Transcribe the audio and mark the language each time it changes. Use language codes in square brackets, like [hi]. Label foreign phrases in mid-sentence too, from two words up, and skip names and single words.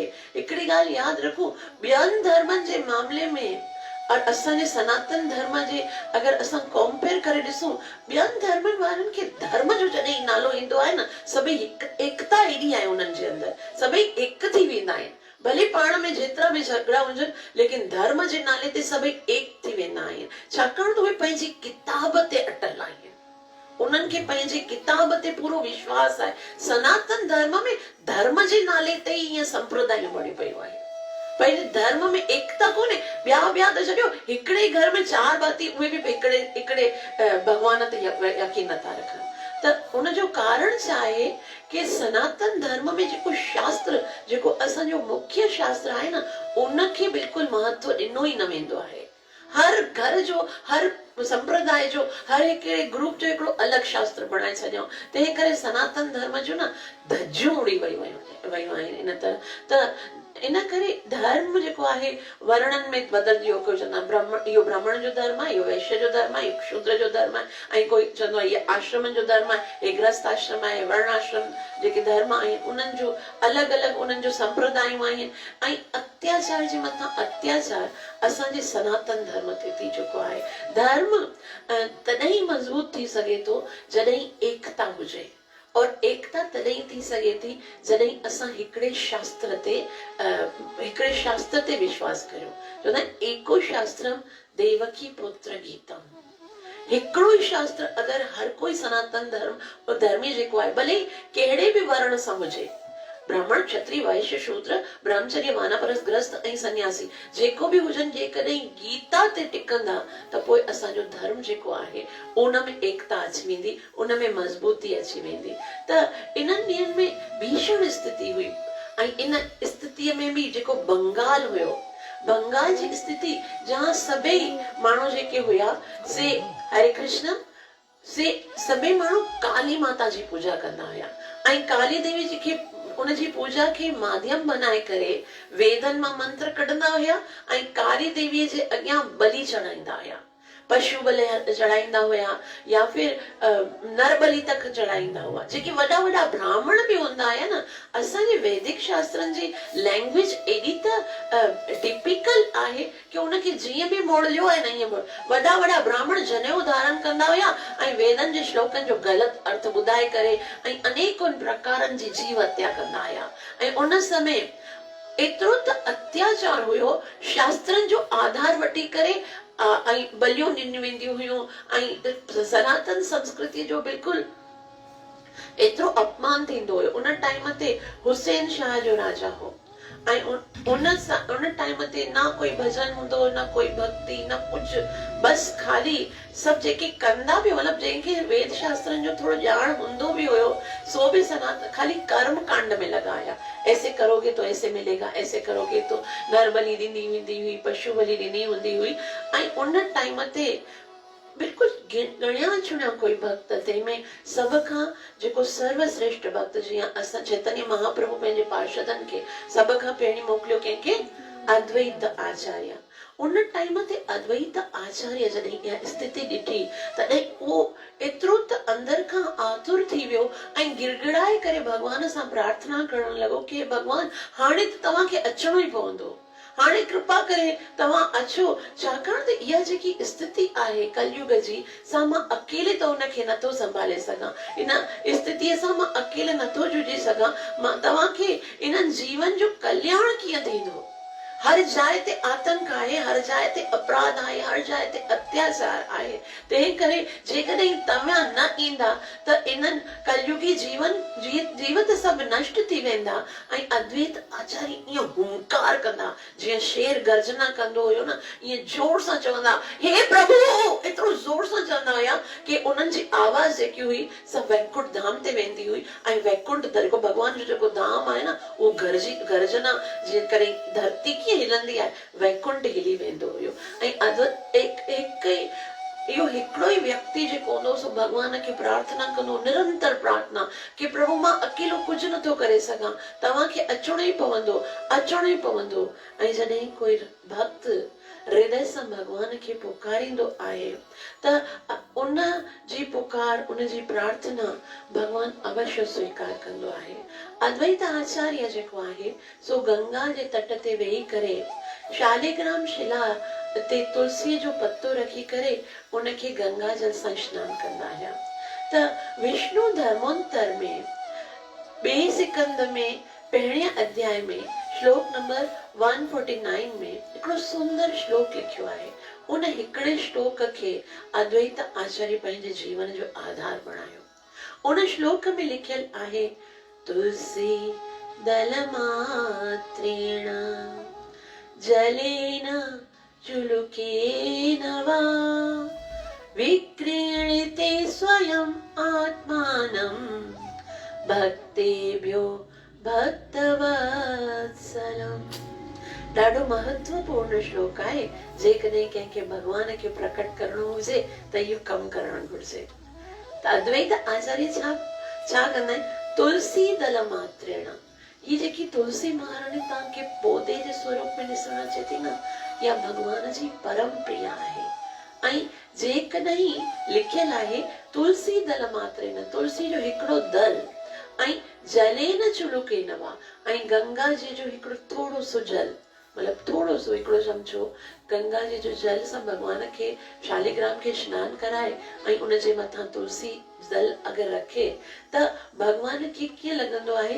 [sd] हिकिड़ी ॻाल्हि यादि रखो, ॿियनि धर्मनि जे मामले में और असांजे सनातन धर्म जे अगरि असां कंपेयर करे ॾिसूं, ॿियनि धर्मनि वारनि खे धर्म जो जॾहिं नालो ईंदो आहे न, सभई एकता एॾी आहे उन्हनि जे अंदरि, सभई एक थी वेंदा आहिनि। भले पाण में जेतिरा बि झगड़ा हुजनि, लेकिन धर्म जे नाले ते सभई एक थी वेंदा आहिनि, छाकाणि त उहे पंहिंजी किताब ते अटल आहिनि। उन्हनि खे पंहिंजे किताब ते पूरो विश्वास आहे। सनातन धर्म में धर्म जे नाले ते ई ईअं संप्रदाय बणी पियो आहे। पंहिंजे धर्म में एकता कोन्हे। ॿिया त छॾियो, हिकिड़े घर में 4 भाती, उहे बि हिकिड़े भॻवान ते यकीन नथा रखनि। त उनजो कारण छा आहे कि सनातन धर्म में जेको शास्त्र, जेको असांजो मुख्य शास्त्र आहे न, उनखे बिल्कुलु महत्व ॾिनो ई न वेंदो आहे। हर घर जो, हर संप्रदाय जो, हर हिकिड़े ग्रुप जो हिकिड़ो अलॻि शास्त्र बणाए छॾियऊं। तंहिं करे सनातन धर्म जो न धज्जियूं उड़ी वयूं आहिनि इन तरह। त इन करे धर्म जेको आहे वर्णन में बदलजी वियो। कोई चवंदा ब्राह्मण, इहो ब्राह्मण जो धर्म आहे, इहो वैश्य जो धर्म आहे, इहो शूद्र जो धर्म आहे। ऐं कोई चवंदो आहे इहो आश्रमनि जो धर्म आहे, हे गृहस्थ आश्रम आहे, वर्ण आश्रम जेके धर्म आहिनि उन्हनि जो अलॻि अलॻि उन्हनि जो संप्रदायूं आहिनि। ऐं अत्याचार जे मथां अत्याचार असांजे सनातन धर्म ते थी चुको आहे। धर्म तॾहिं मज़बूत थी सघे थो जॾहिं एकता हुजे, और एकता तॾहिं थी सघे थी जॾहिं असां हिकिड़े शास्त्र ते विश्वास करियूं। चवंदा आहिनि [sa] एको शास्त्रम देवकी पुत्र गीतम। [sd] हिकिड़ो ई शास्त्र अगरि हर कोई सनातन धर्मी जेको आहे, भले कहिड़े बि वर्ण सां हुजे, ब्राह्मण, क्षत्रिय, वैश्य, शूद्र, ब्रह्मचर्य, वानप्रस्थ, गृहस्थ ऐं सन्यासी, जेको बि हुजनि, जेकॾहिं गीता ते टिकंदा त पोइ असांजो धर्म जेको आहे उन में एकता अची वेंदी, उन में मज़बूती अची वेंदी। त इन्हनि ॾींहंनि में भीषण स्थिति हुई। ऐं इन स्थितीअ में बि जेको बंगाल हुयो, बंगाल जी स्थिति जहाँ सभई माण्हू जेके हुया से हरे कृष्ण से सभई माण्हू काली माता जी पूजा कंदा हुया। ऐं काली देवी जेके उनजी पूजा खे माध्यम बनाए करे वेदन मां मंत्र कढंदा हुया ऐं काली देवीअ जे अॻियां बलि चढ़ाईंदा हुया। पशु बलि चढ़ाईंदा हुया या फिर नर बलि तक चढ़ाईंदा हुआ। जेके वॾा वॾा ब्राह्मण बि हूंदा हुया न, असांजे वैदिक शास्त्रनि जी लैंग्वेज एॾी त टिपिकल आहे कि उनखे जीअं बि मोड़ियो आहे न ईअं वॾा वॾा ब्राह्मण जनेऊ धारण कंदा हुया ऐं वेदनि जे श्लोकनि जो ग़लति अर्थ ॿुधाए करे ऐं अनेकनि प्रकारनि जी जीव हत्या कंदा हुया। ऐं उन समय एतिरो त अत्याचार हुयो, शास्त्रनि जो आधार वठी करे ऐं बलियूं ॾिनियूं वेंदियूं हुयूं ऐं सनातन संस्कृति जो बिल्कुलु एतिरो अपमान थींदो हुयो। उन टाइम ते हुसैन शाह जो राजा हो ऐं उन टाइम ते ना कोई भजन हूंदो, ना कोई भक्ति, ना कुछ, बस खाली सब जेके कंदा भी, मतलब जंहिंखे वेद शास्त्रनि जो थोड़ो ॼाण हूंदो भी हुयो, [hi] सो भी सनातन खाली कर्म कांड में लगाया। ऐसे करोगे तो ऐसे मिलेगा, ऐसे करोगे तो [sd] नर बलि ॾिनी वेंदी हुई, पशु बलि ॾिनी हूंदी हुई। ऐं उन टाइम ते बिल्कुल गणिया चुनिया कोई भक्त तंहिंमें सब खां जेको सर्वश्रेष्ठ भक्त, जीअं असां चैतन्य महाप्रभु पंहिंजे पार्षदनि खे सब खां पहिरीं मोकिलियो कंहिंखे, अद्वैत आचार्य। उन टाइम ते अद्वैत आचार्य जॾहिं इहा स्थिति ॾिठी तॾहिं उहो एतिरो त अंदर खां आतुर थी वियो ऐं गिड़गिड़ाए करे भॻवान सां प्रार्थना करण लॻो कि भॻवान हाणे त तव्हांखे अचणो ई पवंदो, हाणे कृपा करे तव्हां अचो, छाकाणि त इहा जेकी स्थिति आहे कलयुग जी, सां मां अकेले त उनखे नथो संभाले सघां, इन स्थितिअ सां मां अकेले नथो जुझी सघां। मां तव्हांखे इन्हनि जीवन जो कल्याण कीअं थींदो? हर जाइ ते आतंक आहे, हर जाइ ते अपराध आहे, हर जाइ ते अत्याचार आहे। तंहिं करे जेकॾहिं तव्हां न ईंदा त इन्हनि कलयुगी जीवत सभु नष्ट थी वेंदा। ऐं अद्वैत आचार्य ईअं हुंकार कंदा, जीअं शेर गर्जना कंदो हुयो न, ईअं जोर सां चवंदा, हे प्रभु, एतिरो जोर सां चवंदा हुया कि उन्हनि जी आवाज़ जेकी हुई सभु वैकुंठ धाम ते वेंदी हुई। ऐं वैकुंठ जेको भॻवान जो जेको धाम आहे न, उहो गर्जना जे करे धरती हिलंदी आहे, वैकुंठ हिली वेंदो हुयो। ऐं इहो हिकिड़ो ई व्यक्ति जेको हूंदो सो भॻवान खे प्रार्थना कंदो, निरंतर प्रार्थना कि प्रभु मां अकेलो कुझु नथो करे सघां, तव्हांखे अचणो ई पवंदो, अचणो ई पवंदो। ऐं जॾहिं कोई भक्त हृदय सां भॻवान खे पुकारींदो आहे त उन जी पुकार, उन जी प्रार्थना भॻवान अवश्य स्वीकार कंदो आहे। अद्वैत आचार्य जेको आहे सो गंगा जे तट ते वेही करे शालिग्राम शिला ते तुलसीअ जो पत्तो रखी करे उनखे गंगा जल सां स्नान कंदा हुया। त विष्णु धर्मोत्तर में ॿिए सिकंद में पहिरें अध्याय में श्लोक नंबर 149 में हिकिड़ो सुंदर श्लोक लिखियो आहे। उन हिकिड़े श्लोक खे अद्वैत आचार्य पंहिंजे जीवन जो आधार बणायो। उन श्लोक में लिखियल आहे, [sa] तुलसी दल मात्रेण जलेन चुलुकेन वा विक्रीणिते स्वयं आत्मानं भक्तेभ्यो भक्तवत्सलम। [sd] ॾाढो महत्वपूर्ण श्लोक आहे। जेकॾहिं कंहिंखे भॻवान खे प्रकट करणो हुजे त इहो कमु करणु घुर्जे। त अद्वैत आचार्य छा कंदा आहिनि? [sa] तुलसी दल मात्रेण, [sd] ही जेकी तुलसी महारानी तव्हांखे पौधे जे स्वरूप में ॾिसण अचे थी न, इहा भॻवान जी परम प्रिय आहे। ऐं जेकॾहिं लिखियल आहे [sa] तुलसी दल मात्रेण, [sd] तुलसी जो हिकिड़ो दल, ऐं [sa] जलेन चुलुकेन वा, [sd] ऐं गंगा जी जो हिकिड़ो थोड़ो सो जल, मतलब थोड़ो सो हिकिड़ो चमचो गंगा जी जो जल सां भॻवान खे शालिग्राम खे स्नान कराए ऐं उन जे मथां तुलसी दल अगरि रखे त भॻवान खे कीअं लॻंदो आहे?